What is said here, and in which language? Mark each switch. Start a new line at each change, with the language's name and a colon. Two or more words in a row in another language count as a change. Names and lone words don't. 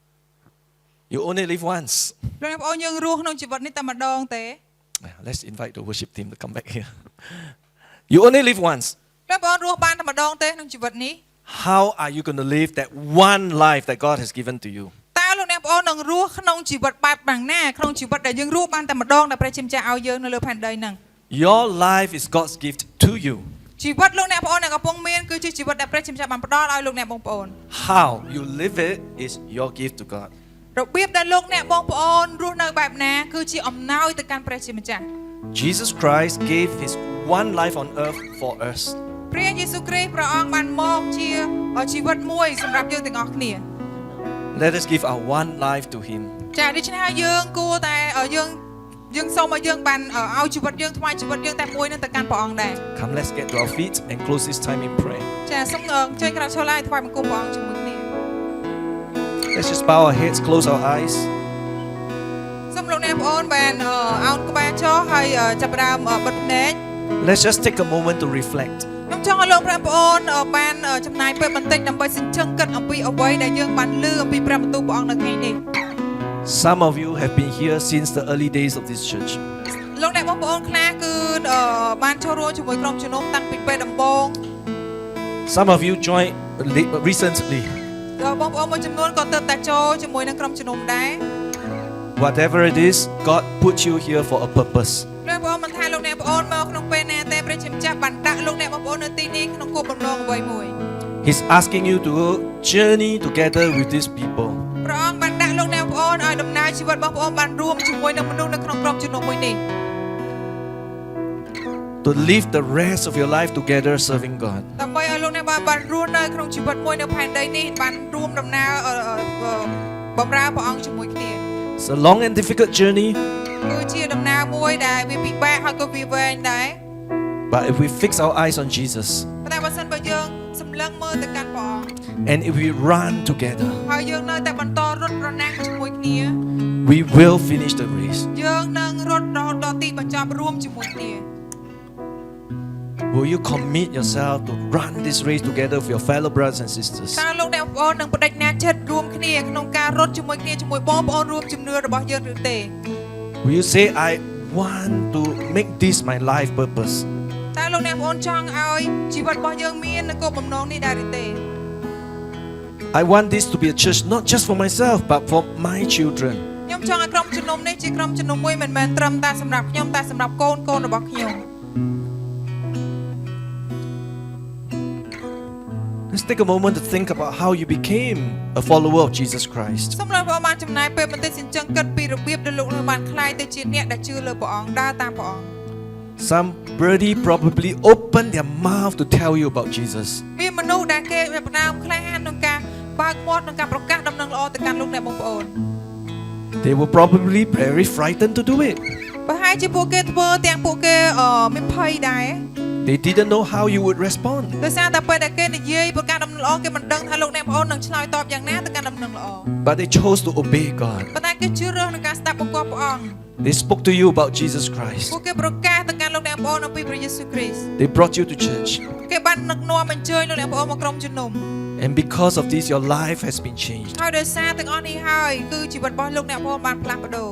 English: You only live once.
Khmer: លោកអ្នកបងប្អូនយើងរស់ក្នុងជីវិតនេះតែម្ដងទេ
English: Let's invite the worship team to come back here. You only live once.
Khmer: លោកបងប្អូនរស់បានតែម្ដងទេក្នុងជីវិតនេះ
English: How are you going to live that one life that God has given to you?
Khmer: តើលោកអ្នកបងប្អូននឹងរស់ក្នុងជីវិតបែបយ៉ាងណាក្នុងជីវិតដែលយើងរស់បានតែម្ដងដែលព្រះជាម្ចាស់ឲ្យយើងនៅលើផែនដីហ្នឹង
English: Your life is God's gift to you.
Khmer: ជីវិតលោកអ្នកបងប្អូនដែលកំពុងមានគឺជាជីវិតដែលព្រះជាម្ចាស់បានផ្ដល់ឲ្យលោកអ្នកបងប្អូន
English: How you live it is your gift to God.
Khmer: របៀបដែលលោកអ្នកបងប្អូនរស់នៅបែបណាគឺជាអំណោយទៅកាន់ព្រះជាម្ចាស់
English: Jesus Christ gave his one life on earth for us.
Khmer: ព្រះយេស៊ូវគ្រីស្ទព្រះអង្គបានមកជាជីវិតមួយសម្រាប់យើងទាំងអស់គ្នា
English: Let us give our one life to him.
Khmer: ចាដូច្នេះហើយយើងគួរតែយើងសូមឲ្យយើងបានឲ្យជីវិតយើងថ្វាយជីវិតយើងតែមួយនឹងទៅកាន់ព្រះអង្គដែរ
English: Come, let's get to our feet and close this time in prayer.
Khmer: ចាសូមអញ្ជើញក្រោកឈរឡើងថ្វាយបង្គំព្រះអង្គជាមួយគ្នា
English: Let's just bow our heads, close our eyes.
Khmer: សូមលោកអ្នកបងប្អូនបានអោនក្បាលចុះហើយចាប់ផ្ដើមបិទភ្នែក
English: Let's just take a moment to reflect.
Khmer: ខ្ញុំចង់ឲ្យលោកប្អូនបានចំណាយពេលបន្តិចដើម្បីសិញ្ជឹងគិតអំពីអ្វីដែលយើងបានឮអំពីព្រះបន្ទូលព្រះអង្គនៅថ្ងៃនេះ
English: Some of you have been here since the early days of this church.
Khmer: លោកអ្នកបងប្អូនខ្លះគឺបានចូលរួមជាមួយក្រុមជំនុំតាំងពីពេលដំបូង
English: Some of you joined recently.
Khmer: បងប្អូនមួយចំនួនក៏ទើបតែចូលជាមួយនឹងក្រុមជំនុំដែរ
English: Whatever it is, God put you here for a purpose.
Khmer: លោកបងប្អូនមិនថាលោកអ្នកបងប្អូនមកក្នុងពេលណាទេព្រះជាម្ចាស់បានដាក់លោកអ្នកបងប្អូននៅទីនេះក្នុងគោលបំណងអ្វីមួយ
English: He's asking you to journey together with these people.
Khmer: ព្រះអង្គបានដាក់លោកអ្នកបងប្អូនឲ្យដំណើរជីវិតបងប្អូនបានរួមជាមួយនឹងមនុស្សនៅក្នុងក្រុមជំនុំមួយនេះ
English: To live the rest of your life together serving God.
Khmer: ដើម្បីឲ្យលោកអ្នកបានរស់នៅក្នុងជីវិតមួយនៅផែនដីនេះបានរួមដំណើរបម្រើព្រះអង្គជាមួយគ្នា
English: It's a long and difficult journey,
Khmer: គឺជាដំណើរមួយដែលវាពិបាកហើយក៏វាវែងដែរ
English: but if we fix our eyes on Jesus
Khmer: តែបើសិនបើយើងសម្លឹងមើលទៅកាន់ព្រះអង្គ
English: and if we run together,
Khmer: ហើយយើងនៅតែបន្តរត់ប្រណាំងជាមួយគ្នា
English: we will finish the race.
Khmer: យើងនឹងរត់រហូតដល់ទីបញ្ចប់រួមជាមួយគ្នា
English: Will you commit yourself to run this race together with your fellow brothers and sisters?
Khmer: តើលោកអ្នកបងប្អូននឹងបដិញ្ញាចិត្តរួមគ្នាក្នុងការរត់ជាមួយគ្នាជាមួយបងប្អូនរួមជំនឿរបស់យើងឬទេ
English: Will you say, I want to make this my life purpose?
Khmer: តើលោកអ្នកបងប្អូនចង់ឲ្យជីវិតរបស់យើងមានគោលបំណងនេះដែរឬទេ
English: I want this to be a church not just for myself, but for my children.
Khmer: ខ្ញុំចង់ឲ្យក្រុមជំនុំនេះជាក្រុមជំនុំមួយមិនមែនត្រឹមតែសម្រាប់ខ្ញុំតែសម្រាប់កូនរបស់ខ្ញុំ
English: Let's take a moment to think about how you became a follower of Jesus Christ.
Khmer: សូមលោកបងប្អូនបានចំណាយពេលបន្តិចសិញ្ជឹងគិតពីរបៀបដែលលោកនឹងបានក្លាយទៅជាអ្នកដែលជឿលើព្រះអង្គដើរតាមព្រះអង្គ
English: Somebody probably opened their mouth to tell you about Jesus.
Khmer: មានមនុស្សដែលគេផ្ដើមក្លាហានក្នុងការបើកមាត់ក្នុងការប្រកាសដំណឹងល្អទៅកាន់លោកអ្នកបងប្អូន
English: They were probably very frightened to do it.
Khmer: ប្រហែលជាពួកគេធ្វើទាំងពួកគេមានភ័យដែរ
English: They didn't know how you would respond.
Khmer: ដោយសារតែពេលដែលគេនិយាយប្រកាសដំណឹងល្អគេមិនដឹងថាលោកអ្នកបងប្អូននឹងឆ្លើយតបយ៉ាងណាទៅកាន់ដំណឹងល្អ
English: But they chose to obey God.
Khmer: ប៉ុន្តែគេជឿរើសនឹងការស្ដាប់បង្គាប់ព្រះអង្គ
English: They spoke to you about Jesus Christ.
Khmer: ពួកគេប្រកាសទៅកាន់លោកអ្នកបងប្អូនអំពីព្រះយេស៊ូវគ្រីស្ទ
English: They brought you to church.
Khmer: គេបាននឹកនាំអញ្ជើញលោកអ្នកបងប្អូនមកក្រុមជំនុំ
English: And because of this, your life has been changed.
Khmer: ហើយដោយសារទាំងអស់នេះហើយគឺជីវិតរបស់លោកអ្នកបងប្អូនបានផ្លាស់ប្ដូរ